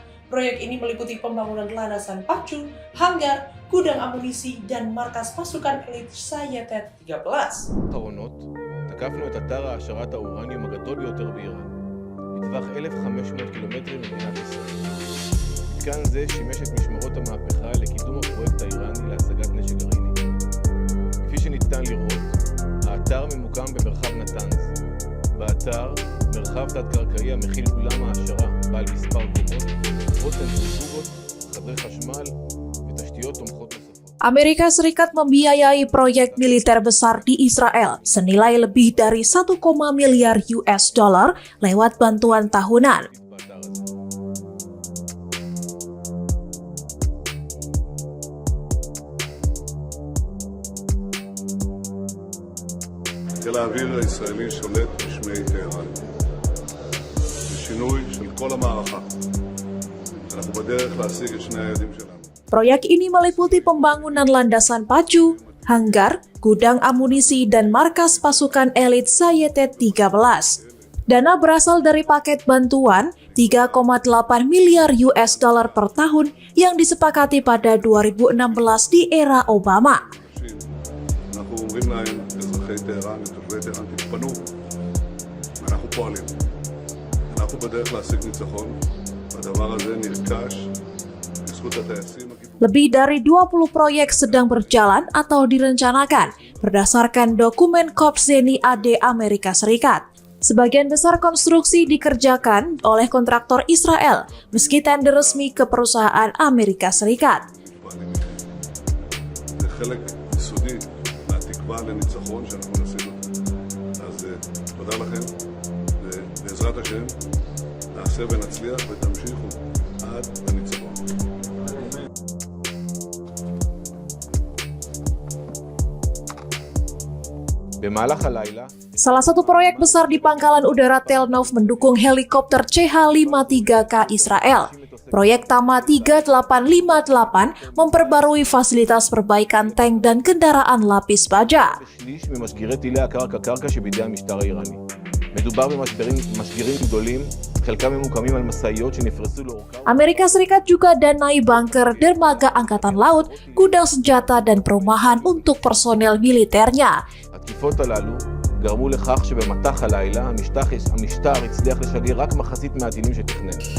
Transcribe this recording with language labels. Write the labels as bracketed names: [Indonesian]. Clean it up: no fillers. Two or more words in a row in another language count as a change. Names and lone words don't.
[Indonesian] Proyek ini meliputi pembangunan landasan pacu, hanggar, gudang amunisi, dan markas pasukan elit Sayetet 13. [Hebrew] תקפנו את אתר העשרת האורניום הגדול ביותר באיראן, בטווח 1,500 קילומטרים ממדינת ישראל. מתקן זה שימש את משמרות המהפכה לקידום הפרויקט האיראני להשגת נשק גרעיני. כפי שניתן לראות, האתר ממוקם במרחב נתנז. באתר, מרחב תת-קרקעי המכיל אולם העשרה בעל מספר קומות, צנטריפוגות, חדרי חשמל ותשתיות תומכות נוספות. [Indonesian] Amerika Serikat membiayai proyek militer besar di Israel senilai lebih dari 1, miliar US dollar lewat bantuan tahunan. [Hebrew] חיל האוויר הישראלי שולט בשמי טהרן. בשינוי של כל המערכה. אנחנו בדרך להשיג את שני היעדים שלנו. [Indonesian] Proyek ini meliputi pembangunan landasan pacu, hanggar, gudang amunisi, dan markas pasukan elit Sayetet 13. Dana berasal dari paket bantuan 3,8 miliar US dollar per tahun yang disepakati pada 2016 di era Obama. [Hebrew] אנחנו אומרים להם, אזרחי טהרן ותושבי טהרן, תתפנו, אנחנו פועלים. אנחנו בדרך להשיג ניצחון, והדבר הזה נרכש בזכות הטייסים. [Indonesian] Lebih dari 20 proyek sedang berjalan atau direncanakan berdasarkan dokumen Kopzeni AD Amerika Serikat. Sebagian besar konstruksi dikerjakan oleh kontraktor Israel, meski tender resmi ke perusahaan Amerika Serikat. [Hebrew] זה חלק יסודי מהתקווה לניצחון שאנחנו נשיג אותו. אז תודה לכם, ובעזרת השם נעשה ונצליח ותמשיכו עד לניצחון. [Indonesian] Salah satu proyek besar di pangkalan udara Tel Nov mendukung helikopter CH-53K Israel. Proyek Tama 3858 memperbarui fasilitas perbaikan tank dan kendaraan lapis baja. Amerika Serikat juga danai bunker, dermaga angkatan laut, gudang senjata, dan perumahan untuk personel militernya. [Hebrew] התקיפות הללו גרמו לכך שבמטח הלילה המשטר הצליח לשגר רק מחצית מהטילים שתכנן.